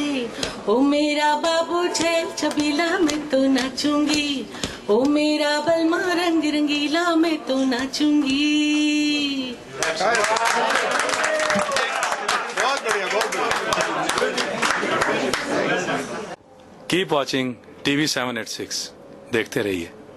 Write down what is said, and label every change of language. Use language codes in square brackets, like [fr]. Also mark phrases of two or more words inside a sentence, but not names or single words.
[hi] ओ मेरा बाबू छैल छबीला मैं तो नाचूंगी, ओ मेरा बलमा रंग रंगीला मैं तो नाचूंगी। बहुत बढ़िया, बहुत बढ़िया। [en] keep watching TV 7 at 6, [hi] देखते रहिए।